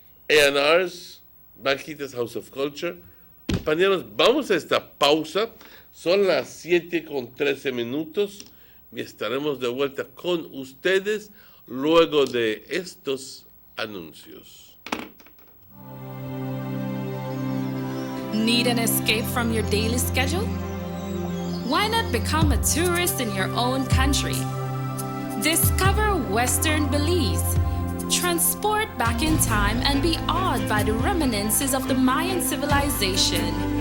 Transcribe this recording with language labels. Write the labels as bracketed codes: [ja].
[en] A&R's, Banquitas House of Culture. [es] Compañeros, vamos a esta pausa. Son las 7:13 y estaremos de vuelta con ustedes luego de estos anuncios. [en] Need an escape from your daily schedule? Why not become a tourist in your own country? Discover Western Belize. Transport back in time and be awed by the reminiscences of the Mayan civilization.